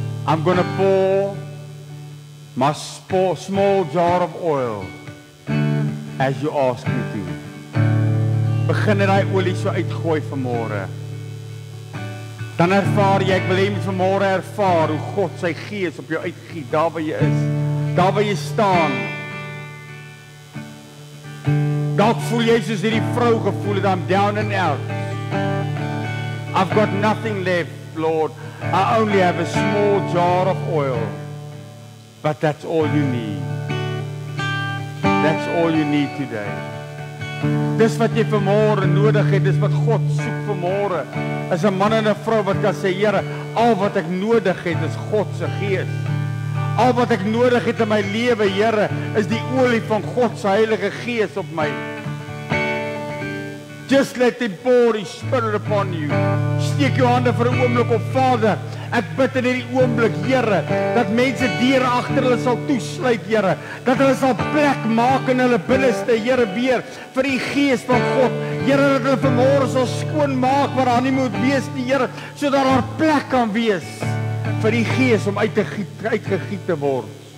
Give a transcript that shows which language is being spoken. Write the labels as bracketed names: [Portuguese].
[English] I'm gonna pour my small jar of oil as you ask me to. [Afrikaans] Begin net daai olie so uitgooi vanmorgen. Dan ervaar jy, ek wil hê vanmorgen ervaar hoe God sy gees op jou uitgiet, daar waar jy is, daar waar jy staan. Dalk voel jy soos hierdie vrou gevoel het, [English] I'm down and out. I've got nothing left, Lord. I only have a small jar of oil. But that's all you need. That's all you need today. [Afrikaans] Dis wat jy vanmorgen nodig het, dis wat God soek vanmorgen. Is 'n man en 'n vrou wat kan sê, Here, al wat ek nodig het is God se gees. Al wat ek nodig het in my lewe, Here, is die olie van God se Heilige Gees op my. [English] Just let him pour his spirit upon you. [Afrikaans] Steek jou hande vir 'n oomblik op, Vader. Ek bid in hierdie oomblik, Here, dat mense deure agter hulle sal toesluit, Here. Dat hulle sal plek maak in hulle binneste, Here, weer vir die Gees van God. Here, dat hulle vanmôre sal skoon maak waar daar nie moet wees nie, Here, sodat daar plek kan wees vir die Gees om uitgegiet te word.